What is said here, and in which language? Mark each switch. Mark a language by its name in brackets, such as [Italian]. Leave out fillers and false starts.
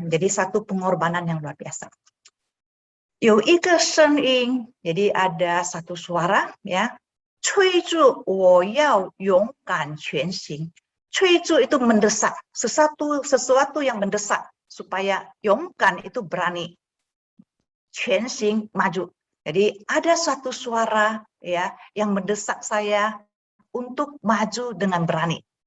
[Indonesian] Menjadi satu pengorbanan yang luar biasa. [Chinese] 有一个声音, [Indonesian] jadi ada satu suara ya, [Chinese] 催促我要勇敢前行. [Indonesian] 催促 itu mendesak, sesuatu yang mendesak supaya 勇敢 itu berani, 前行 maju. Jadi ada satu suara ya yang mendesak saya untuk maju dengan berani.